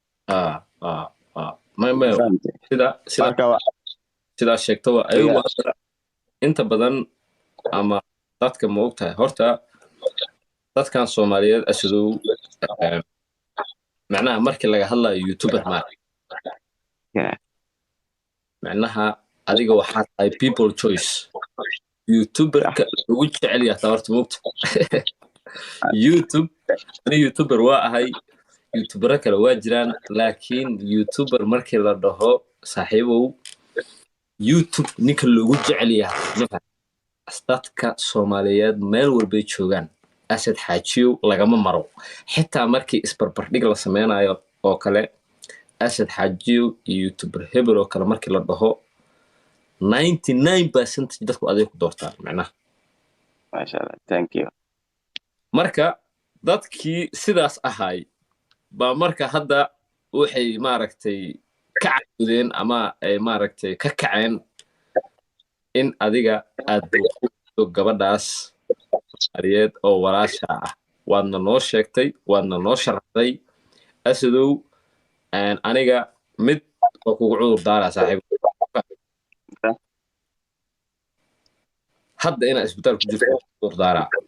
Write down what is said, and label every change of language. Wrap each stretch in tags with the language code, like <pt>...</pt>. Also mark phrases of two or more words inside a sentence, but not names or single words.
<so>sidaa sheegto ayagu inta badan ama dadka ma ogtahay horta dadkan Soomaaliyeed asadow macnaha markii laga hadlayo YouTuber macnaha adiga waxaad tahay</so> <en>people choice</en> <so>YouTuber-ka ugu jecel yahay horta moogta YouTuber waa ahay YouTuber kale waa jiraan laakiin YouTuber markii la dhaho saaxiibow YouTube ninka loogu jecel yahay dadka Soomaaliyeed meel walba joogaan asad xaajiyo lagama maro xitaa markii isbarbardhig la sameynayo oo kale asad xaajiyo YouTuber hebel oo kale markii la dhaho 99% dadku adeeg ku doortaan macnaha</so> <ar>masha Allah</ar> <en>thank you</en> <so>marka dadkii sidaas ahay ba marka hadda waxay maaragtay ka caawdeen ama ay maaragtay ka kaceen in adiga aad buuxdo gabadhaas Soomaaliyeed oo walaasha ah waadna noo sheegtay waadna noo sharaxday asadow aniga mid oo kugu cudur daara saaxiib hadda ina isbitaal ku jirto cudur daara</so>